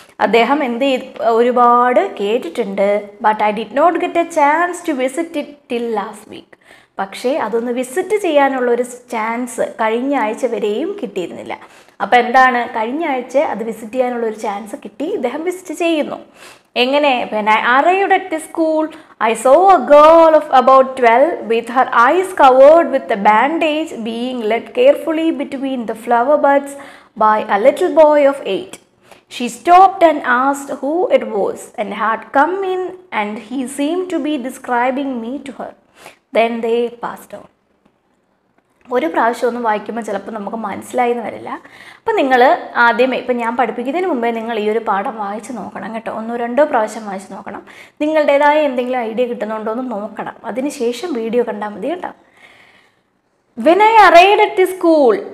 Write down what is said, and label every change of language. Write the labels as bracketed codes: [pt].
[ml] അദ്ദേഹം ഒരുപാട് കേട്ടിട്ടുണ്ട്. [en] But I did not get a chance to visit it till last week. [ml] പക്ഷേ അതൊന്ന് വിസിറ്റ് ചെയ്യാനുള്ളൊരു ചാൻസ് കഴിഞ്ഞ ആഴ്ച വരെയും കിട്ടിയിരുന്നില്ല. അപ്പോൾ എന്താണ്? കഴിഞ്ഞ ആഴ്ച അത് വിസിറ്റ് ചെയ്യാനുള്ളൊരു ചാൻസ് കിട്ടി. ഇദ്ദേഹം വിസിറ്റ് ചെയ്യുന്നു. എങ്ങനെ? [en] when I arrived at the school, I saw a girl of about 12 with her eyes covered with a bandage being led carefully between the flower buds by a little boy of 8. She stopped and asked who it was and had come in, and he seemed to be describing me to her. Then they passed on. [ml] ഒരു പ്രാവശ്യം ഒന്നും വായിക്കുമ്പോൾ ചിലപ്പോൾ നമുക്ക് മനസ്സിലായി എന്ന് വരില്ല. അപ്പം നിങ്ങൾ ആദ്യമേ, ഇപ്പം ഞാൻ പഠിപ്പിക്കുന്നതിന് മുമ്പേ നിങ്ങൾ ഈ ഒരു പാഠം വായിച്ച് നോക്കണം കേട്ടോ. 1-2 പ്രാവശ്യം വായിച്ച് നോക്കണം. നിങ്ങളുടേതായ എന്തെങ്കിലും ഐഡിയ കിട്ടുന്നുണ്ടോ എന്ന് നോക്കണം. അതിനുശേഷം വീഡിയോ കണ്ടാൽ മതി കേട്ടോ. [en] When I arrived at the school.